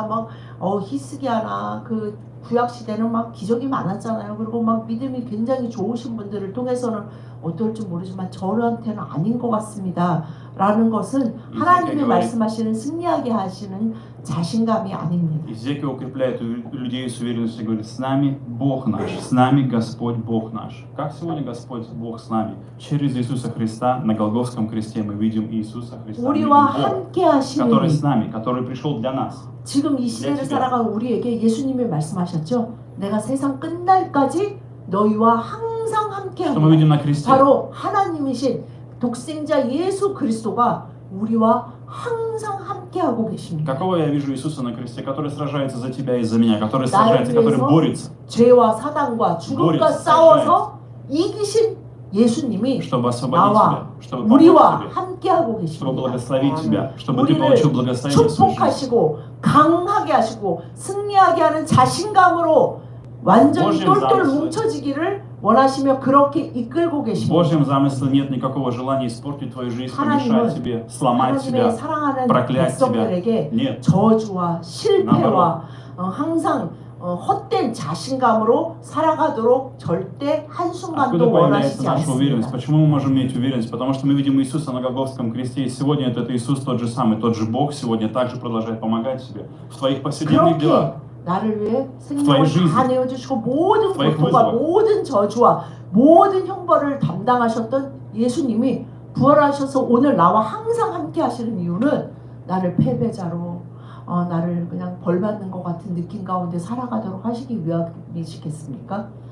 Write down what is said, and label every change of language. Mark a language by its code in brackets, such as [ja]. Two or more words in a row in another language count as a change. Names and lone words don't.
[ko] 막 히스기야나 그 구약 시대는 막 기적이 많았잖아요. 그리고 막 믿음이 굉장히 좋으신 분들을 통해서는 어떨지 모르지만 저한테는 아닌 것 같습니다. 라는 것은 하나님이 말씀하시는 승리하게 하시는 자신감이 아닙니다. [ru] Иезекия укрепляет людей с уверенностью и говорит: с нами Бог наш, с нами Господь Бог наш. Как сегодня Господь Бог с нами? Через Иисуса Христа на Голгофском кресте мы видим Иисуса Христа, мы видим [ko] 우리와 [ru] Бога, [ko] 함께 하시는 [ru] который с нами, который пришел для нас. [ko] 지금 이 시대를 살아가는 우리에게 예수님이 말씀하셨죠. 내가 세상 끝날까지 너희와 항상 함께 [ru] Что мы видим [ko] 하리라. [ru] на кресте? [ko] 바로 하나님이신 독생자 예수 그리스도가 우리와 항상 함께하고 계십니다. [ru] Какого я вижу Иисуса на кресте, который сражается за тебя и за меня, который [ko] 나를 [ru] сражается, который [ko] 위해서 [ru] борется, [ko] 죄와 사단과 죽음과 [ru] борется, [ko] 싸워서 이기신 예수님이 [ru] чтобы освободить [ko] 나와 [ru] тебя, чтобы помочь [ko] 우리와 [ru] тебе, [ko] 함께하고 [ru] чтобы [ko] 계십니다. [ru] благословить тебя, чтобы ты [ko] 우리를 [ru] получил благословение в свою жизнь. [ko] 축복하시고 강하게 하시고 승리하게 하는 자신감으로 완전히 [ru] Божьим [ko] 똘똘 [ru] замысле. [ko] 뭉쳐지기를 원하시며 그렇게 이끌고 [ru] В [ko] 계십니다. [ru] Божьем замысле нет никакого желания испортить твою жизнь, [ko] 하나님은 [ru] помешать тебе, сломать [ko] 하나님의 [ru] тебя. [ko] 사랑하는 [ru] проклять [ko] 백성들에게 [ru] Нет. [ko] 저주와 실패와 항상 헛된 자신감으로 살아가도록 절대 [ru] Откуда [ko] 한순간도 [ru] появляется [ko] 원하시지 [ru] наша уверенность? [ko] 않습니다. [ru] Почему мы можем иметь уверенность? Потому что мы видим Иисуса на Голгофском кресте, и сегодня этот Иисус тот же самый, тот же Бог сегодня также продолжает помогать тебе в твоих повседневных делах. [ko] 그렇게 나를 위해 [ru] твоей [ko] 생명을 [ru] жизни, [ko] 다 내어주시고 모든 [ru] твоих [ko] 고통과 [ru] вызовах. [ko] 모든 저주와 모든 형벌을 담당하셨던 예수님이 부활하셔서 오늘 나와 항상 함께 하시는 이유는 나를 패배자로 나를 그냥 벌받는 것 같은 느낌 가운데 살아가도록 하시기 위함이시겠습니까?